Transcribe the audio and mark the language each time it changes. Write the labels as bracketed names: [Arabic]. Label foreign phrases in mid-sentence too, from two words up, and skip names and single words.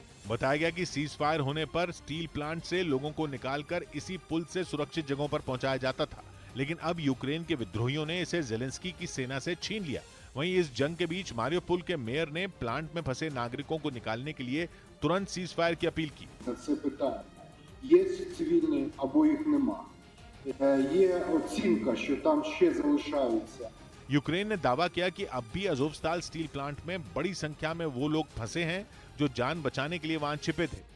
[Hindi] बताया गया कि सीज फायर होने पर स्टील प्लांट से लोगों को निकालकर इसी पुल से सुरक्षित जगहों पर पहुंचाया जाता था, लेकिन अब यूक्रेन के विद्रोहियों ने इसे ज़ेलेंस्की की सेना से छीन लिया। वहीं इस जंग के बीच मारियोपोल के मेयर ने प्लांट में फंसे नागरिकों को निकालने के लिए तुरंत सीज फायर की अपील की। [Ukrainian] Це питання. Є цивільні або їх нема. Є оцінка, що там ще залишаються. [Hindi] यूक्रेन ने दावा किया कि अब भी अज़ोवस्ताल स्टील प्लांट में बड़ी संख्या में वो लोग फंसे हैं जो जान बचाने के लिए वहां छिपे थे।